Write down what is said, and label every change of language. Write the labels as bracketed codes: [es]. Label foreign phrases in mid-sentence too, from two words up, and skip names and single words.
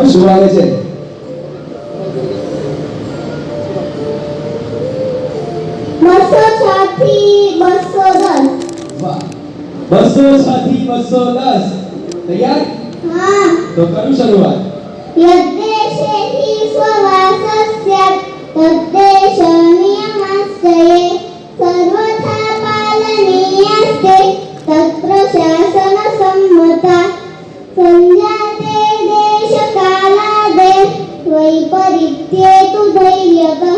[gu] આવે છે? બસો છથી 210. વાહ, 206 થી 210. તૈયાર? હા. તો કરું શરૂઆત. [sa] यद्देशे हि स्ववासस्यात् तद्देश नियमस्य सर्वथा पालनीयस्ते तत्प्रशासनसम्मता संजाते देशकालादे वैपरीत्येतु धैर्यतः